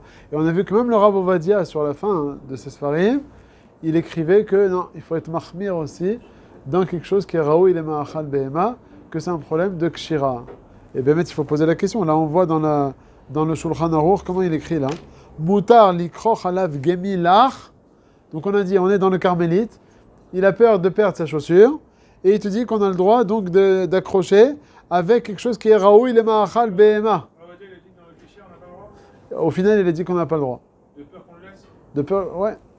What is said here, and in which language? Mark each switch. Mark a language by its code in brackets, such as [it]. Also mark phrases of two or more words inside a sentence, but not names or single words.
[fr] Et on a vu que même le Rav Ovadia, sur la fin de ses Sfarim, il écrivait que non, il faut être Mahmir aussi dans quelque chose qui est [he] ראוי למאכל בהמה, [fr] que c'est un problème de Kshira. Et bien, il faut poser la question. Là, on voit dans le Shulchan Aruch, comment il écrit là. [he] מותר לכרוך עליו גמי לח. [fr] Donc on a dit, on est dans le Carmélite. Il a peur de perdre sa chaussure. Et il te dit qu'on a le droit donc d'accrocher avec quelque chose qui est [he] ראוי למאכל בהמה. [fr] Ah, il a dit que dans le cliché, on n'a pas le droit. Au final, il a dit qu'on n'a pas le droit. De peur qu'on le laisse. De peur, ouais.